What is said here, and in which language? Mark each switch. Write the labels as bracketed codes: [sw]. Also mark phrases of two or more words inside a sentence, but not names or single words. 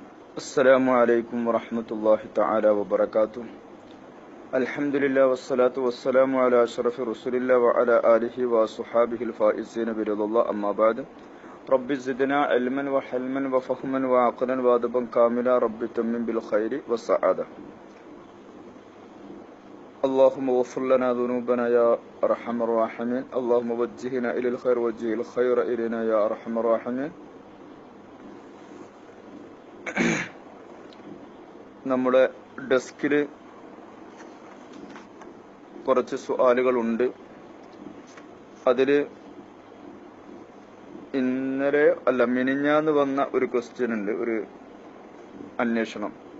[ar] السلام عليكم ورحمة الله تعالى وبركاته. الحمد لله والصلاة والسلام على أشرف رسول الله وعلى آله وصحابه الفائزين برضى الله أما بعد. رب زدنا علما وحلما وفهما وعقلا وأدبا كاملا رب تمم بالخير والسعادة. اللهم اغفر لنا ذنوبنا يا ارحم الراحمين. اللهم وجهنا الى الخير وجه الخير الينا يا ارحم الراحمين. [ml] നമ്മുടെ ഡെസ്കിൽ കുറച്ച് സുആലുകളുണ്ട്. അതിൽ മിനിഞ്ഞാന്ന് വന്ന ഒരു ക്വസ്റ്റ്യൻ ഉണ്ട്, ഒരു അന്വേഷണം.